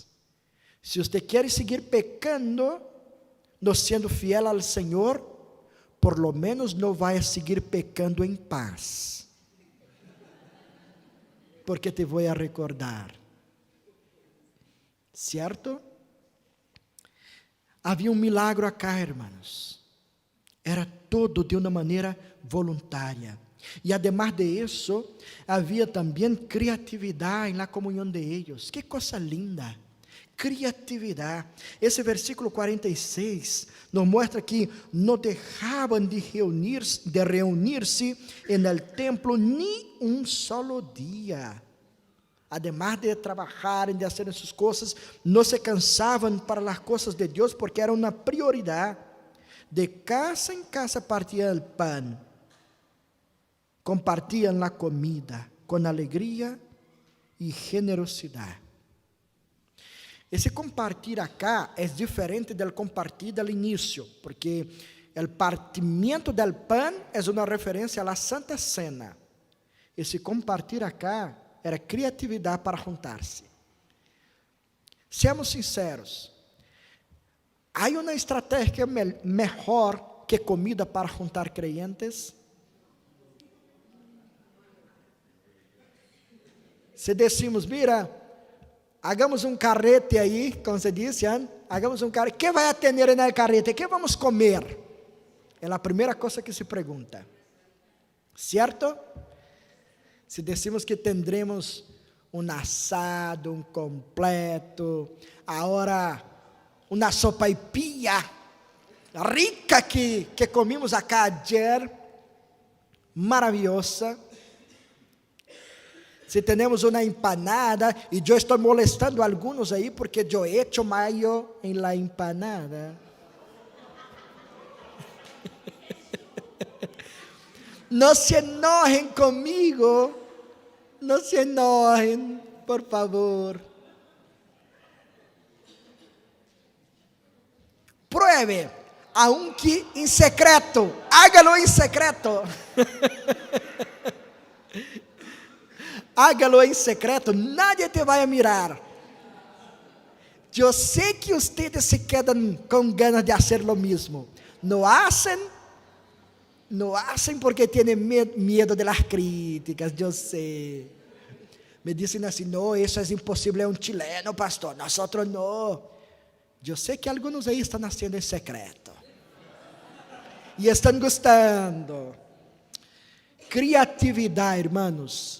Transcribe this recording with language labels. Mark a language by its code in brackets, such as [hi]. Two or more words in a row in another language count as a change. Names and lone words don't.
[es] Si usted quiere seguir pecando, no siendo fiel al Señor, por lo menos no vaya a seguir pecando en paz. Porque te voy a recordar. ¿Cierto? Havia milagro acá, hermanos. [pt] Era todo de uma maneira voluntária. E [es] además de [pt] isso, havia também criatividade na comunhão de eles. Que coisa linda! Criatividade. Esse versículo 46 nos mostra que não deixavam de reunir-se no templo nem um solo dia. [es] Además de [pt] trabalharem, de fazer essas coisas, não se cansavam para as coisas de Deus, porque era uma prioridade. De casa em casa partiam o pão, [es] compartían la comida con alegría y generosidad. [pt] Esse compartir acá é diferente do compartir do início, porque o partimento do pão é uma referência à Santa Cena. Esse compartir acá era criatividade para juntar-se. [es] Seamos sinceros, [pt] há uma estratégia melhor que comida para juntar creyentes? [es] Se decimos, mira, hagamos [pt] um carrete aí, como se diz, [es] hagamos um carrete, ¿qué vai a tener en el carrete? ¿Qué vamos a comer? [pt] É a primeira coisa que se pergunta, certo? [es] Se decimos que tendremos [pt] um assado, um completo, agora uma [es] sopaipilla rica que comimos acá ayer, [pt] maravilhosa. Se temos uma empanada, e eu estou molestando alguns aí, porque eu [es] he hecho mayo [pt] em la empanada. Não se enojem comigo, não se enojem, por favor. [es] Pruebe, aunque em secreto, hágalo em secreto. Hágalo em secreto, nadie te vai a mirar. [pt] Eu sei que ustedes se quedam com ganas de fazer lo mesmo. [es] Não hacen porque tienen medo de las críticas, [pt] eu sei. Me dizem assim, não, isso é impossível, é um chileno, pastor, nós não. Eu sei que alguns aí estão fazendo em secreto. E estão gostando. Criatividade, hermanos.